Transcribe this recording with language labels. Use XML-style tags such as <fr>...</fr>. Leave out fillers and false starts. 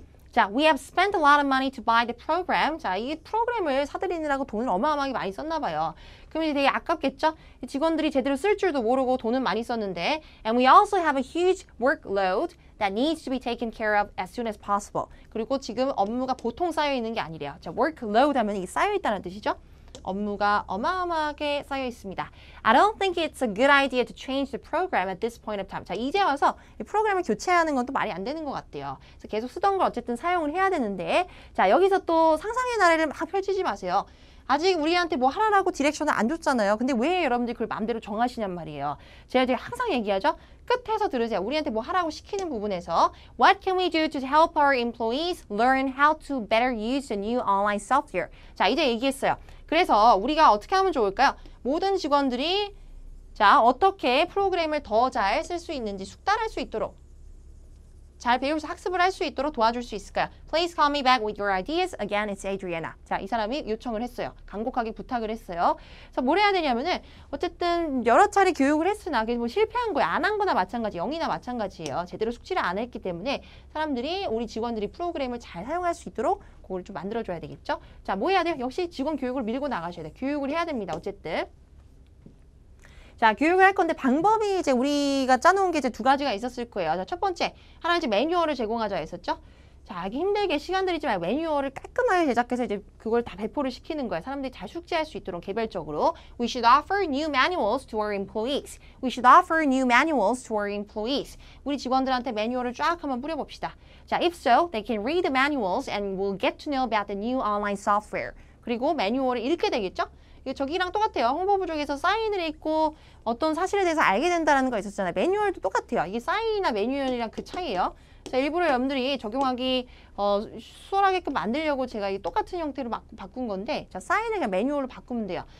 <en>자, we have spent a lot of money to buy the program.</en> <ko>자, 이 프로그램을 사들이느라고 돈을 어마어마하게 많이 썼나 봐요. 그러면 되게 아깝겠죠? 직원들이 제대로 쓸 줄도 모르고 돈은 많이 썼는데</ko> <en>And we also have a huge workload that needs to be taken care of as soon as possible.</en> <ko>그리고 지금 업무가 보통 쌓여 있는 게 아니래요. 자, workload 하면 이게 쌓여 있다는 뜻이죠? 업무가 어마어마하게 쌓여 있습니다.</ko> <en>I don't think it's a good idea to change the program at this point of time.</en> <ko>자, 이제 와서 이 프로그램을 교체하는 건 또 말이 안 되는 것 같아요. 그래서 계속 쓰던 걸 어쨌든 사용을 해야 되는데 자, 여기서 또 상상의 나래를 막 펼치지 마세요. 아직 우리한테 뭐 하라고 디렉션을 안 줬잖아요. 근데 왜 여러분들이 그걸 마음대로 정하시냔 말이에요. 제가 항상 얘기하죠. 끝에서 들으세요. 우리한테 뭐 하라고 시키는 부분에서</ko> <en>What can we do to help our employees learn how to better use the new online software?</en> <ko>자, 이제 얘기했어요. 그래서 우리가 어떻게 하면 좋을까요? 모든 직원들이 자, 어떻게 프로그램을 더 잘 쓸 수 있는지 숙달할 수 있도록 잘 배우면서 학습을 할 수 있도록 도와줄 수 있을까요?</ko> <en>Please call me back with your ideas. Again, it's Adriana.</en> <ko>자, 이 사람이 요청을 했어요. 간곡하게 부탁을 했어요. 그래서 뭘 해야 되냐면은 어쨌든 여러 차례 교육을 했으나 그게 뭐 실패한 거야. 안 한 거나 마찬가지, 0이나 마찬가지예요. 제대로 숙지를 안 했기 때문에 사람들이 우리 직원들이 프로그램을 잘 사용할 수 있도록 그걸 좀 만들어줘야 되겠죠? 자, 뭐 해야 돼요? 역시 직원 교육을 밀고 나가셔야 돼요. 교육을 해야 됩니다. 어쨌든. 자, 교육을 할 건데 방법이 이제 우리가 짜놓은 게 이제 두 가지가 있었을 거예요. 자, 첫 번째, 하나 이제 매뉴얼을 제공하자 했었죠. 자, 알기 힘들게 시간 들이지 말고 매뉴얼을 깔끔하게 제작해서 이제 그걸 다 배포를 시키는 거예요. 사람들이 잘 숙지할 수 있도록 개별적으로.</ko> <en>We should offer new manuals to our employees. We should offer new manuals to our employees.</en> <ko>우리 직원들한테 매뉴얼을 쫙 한번 뿌려봅시다.</ko> <en>자, if so, they can read the manuals and will get to know about the new online software.</en> <ko>그리고 매뉴얼을 읽게 되겠죠? 저기랑 똑같아요. 홍보부 쪽에서 사인을 읽고 어떤 사실에 대해서 알게 된다는 거 있었잖아요. 매뉴얼도 똑같아요. 이게 사인이나 매뉴얼이랑 그 차이예요. 자, 일부러 여러분들이 적용하기 수월하게끔 만들려고 제가 이 똑같은 형태로 바꾼 건데, 자, 사인을 그냥 매뉴얼로 바꾸면 돼요.</ko>